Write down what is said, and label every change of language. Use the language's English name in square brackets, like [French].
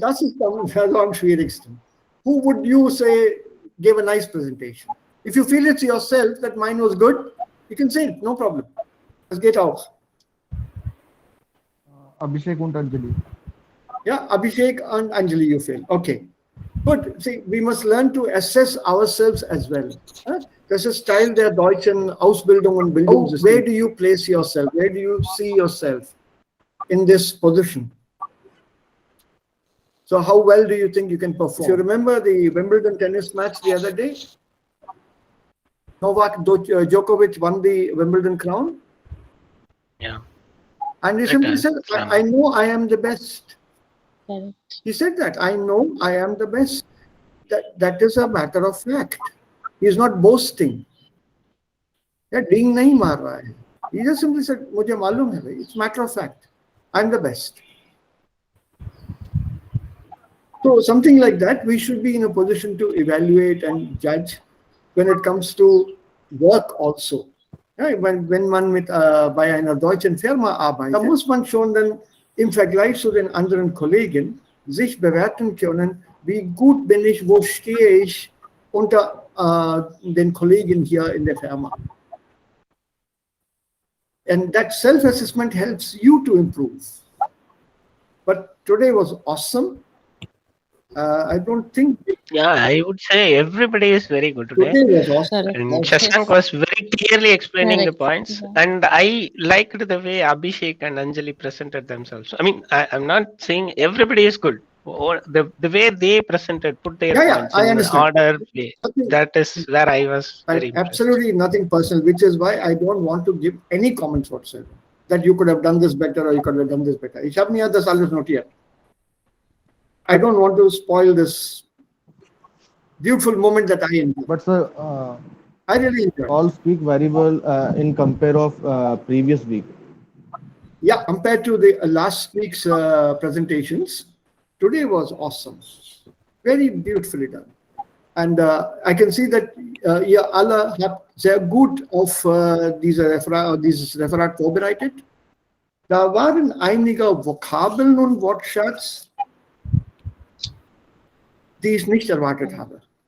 [German] Das ist am schwierigsten. [English] Who would you say gave a nice presentation? If you feel it yourself that mine was good, you can say it, no problem. [German] Das geht auch. Abhishek und Anjali. [English] Yeah, Abhishek and Anjali you feel. Okay. Good. See, we must learn to assess ourselves as well. [German] Das ist Teil der deutschen Ausbildung und Bildungssystem. [English] Where do you place yourself? Where do you see yourself in this position? So how well do you think you can perform? If you remember the Wimbledon tennis match the other day, Novak Djokovic won the Wimbledon crown. Yeah. And he simply said, I know I am the best. Correct. He said that, I know I am the best. That is a matter of fact. He is not boasting. Yeah, [Hindi] ding nahi maar raha hai. [English] He just simply said, [Hindi] mujhe malum hai, [English] it's a matter of fact. I'm the best. So something like that, we should be in a position to evaluate and judge when it comes to work also. [German] Ja, wenn man bei einer deutschen Firma arbeitet, da muss man schon dann im Vergleich zu den anderen Kollegen sich bewerten können, wie gut bin ich, wo stehe ich unter den Kollegen hier in der Firma. [English] And that self-assessment helps you to improve. But today was awesome. I don't think... Yeah, I would say everybody is very good today. Today was awesome. Correct. And Shashank was very clearly explaining the Correct. points. Yeah. And I liked the way Abhishek and Anjali presented themselves. I mean, I'm not saying everybody is good. Or the way they presented, put their points I in understand. order way. That is where I was very impressed. Absolutely nothing personal, which is why I don't want to give any comments whatsoever. That you could have done this better or you could have done this better. [German] Ich habe mir das alles notiert. [English] I don't want to spoil this beautiful moment that I enjoy. But sir, I really enjoy. all speak very well in compare of previous week. Yeah, compared to the last week's presentations, today was awesome. Very beautifully done. And I can see that [German] ihr alle habt sehr gut auf dieses Referat vorbereitet. Da waren einige Vokabeln und Wortschatz, die ich nicht erwartet habe.